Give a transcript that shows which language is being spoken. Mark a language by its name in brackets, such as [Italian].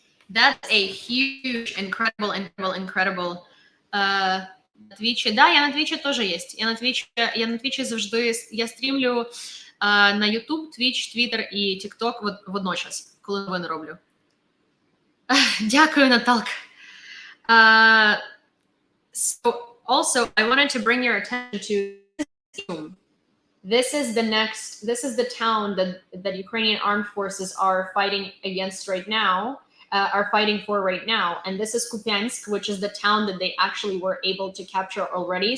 [English] That's a huge, incredible. [Ukrainian] Твічі. Да, я на Твічі теж є. Я на Твічі завжди, я стрімлю на YouTube, Twitch, Twitter і TikTok водночас, коли новини роблю. Дякую, Наталка. [English] So also, I wanted to bring your attention to this is the town that Ukrainian armed forces are fighting against right now. Are fighting for right now, and this is Kupiansk, which is the town that they actually were able to capture already.